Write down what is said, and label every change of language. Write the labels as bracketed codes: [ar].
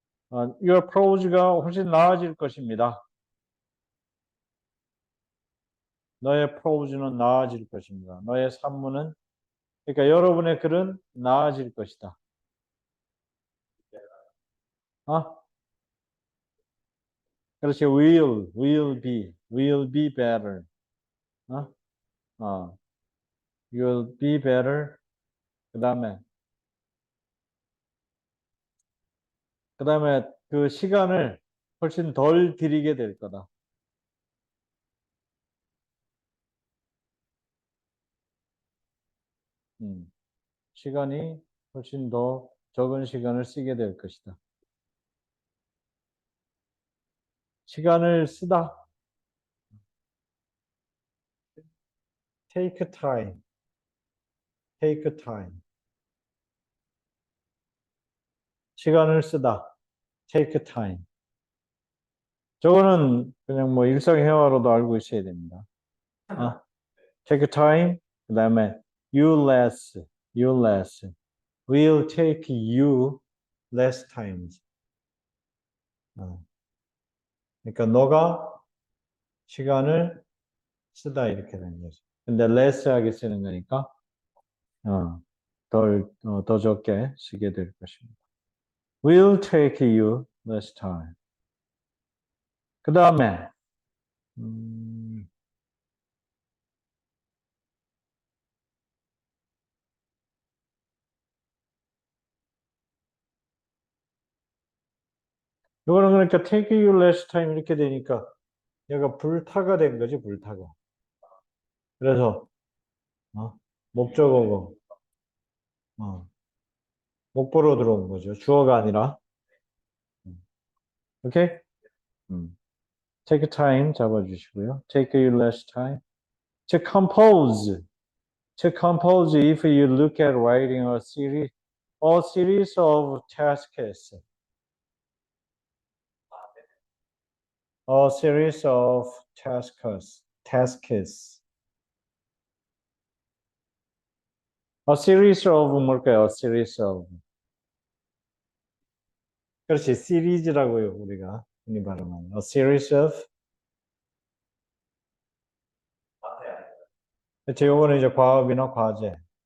[en] your prose [ko] 가 훨씬 나아질 것입니다. 너의 프로즈는 나아질 것입니다. 너의 산문은, 그러니까 여러분의 글은 나아질 것이다. 어? 그렇지, [en] will be better. 어? 어, you'll be better. [ko] 그 다음에 그 시간을 훨씬 덜 들이게 될 거다. 음, 시간이 훨씬 더 적은 시간을 쓰게 될 것이다. 시간을 쓰다. [en] take time, take time. [ko] 시간을 쓰다. [en] take time. [ko] 저거는 그냥 뭐 일상회화로도 알고 있어야 됩니다. [en] take time. 그 다음에 you less, you less. will take you less times. [ko] 그러니까 너가 시간을 쓰다 이렇게 되는 거죠. 근데 less하게 쓰는 거니까 더 적게 쓰게 될 것입니다. [en] will take you less time. [ko] 그 다음에 이거는 그러니까 [en] take you less time [ko] 이렇게 되니까 얘가 불타가 된 거지 불타가. 그래서 목적어고 어, 목보로 들어온 거죠. 주어가 아니라. 오케이? 음. [en] take time [ko] 잡아주시고요. [en] take you less time. to compose. To compose if you look at writing a series of tasks. A series of tasks. A series of [ko] 뭘까요? [en] A series of. [ko] 그렇지, 시리즈라고요, 우리가 흔히 발음하는. [en] A series of. [ko] 그렇지, 요거는 이제 과업이나 과제.